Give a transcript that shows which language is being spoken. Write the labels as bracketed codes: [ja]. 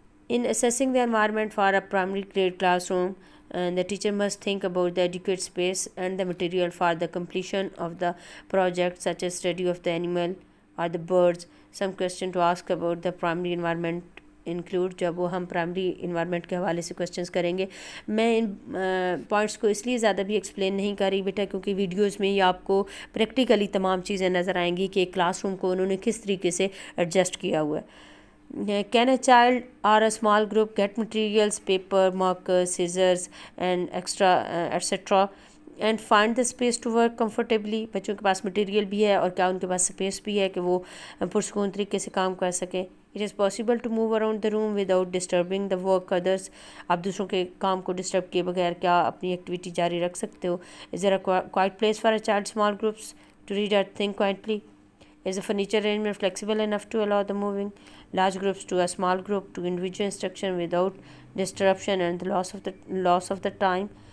[en] In assessing the environment for a primary grade classroom, the teacher must think about the adequate space and the material for the completion of the project, such as study of the animal or the birds. Some question to ask about the primary environment [ur] include, جب وہ ہم primary environment کے حوالے سے questions کریں گے. میں ان points کو اس لیے زیادہ بھی ایکسپلین نہیں کر رہی بیٹا کیونکہ ویڈیوز میں ہی آپ کو پریکٹیکلی تمام چیزیں نظر آئیں گی کہ ایک کلاس روم کو انہوں نے کس طریقے سے ایڈجسٹ کیا ہوا ہے. [en] Can a child or a small group get materials, paper, marker, scissors and extra etcetera and find the space to work comfortably. [ur] بچوں کے پاس مٹیریل بھی ہے اور کیا ان کے پاس اسپیس بھی ہے کہ وہ پرسکون طریقے سے کام کر سکیں. [en] It is possible to move around the room without disturbing the work others. [ur] آپ دوسروں کے کام کو ڈسٹرب کیے بغیر کیا اپنی ایکٹیویٹی جاری رکھ سکتے ہو. [en] Is there a quiet place for a child small groups to read or think quietly? Is the furniture arrangement flexible enough to allow the moving large groups to a small group to individual instruction without disruption and the loss of the time?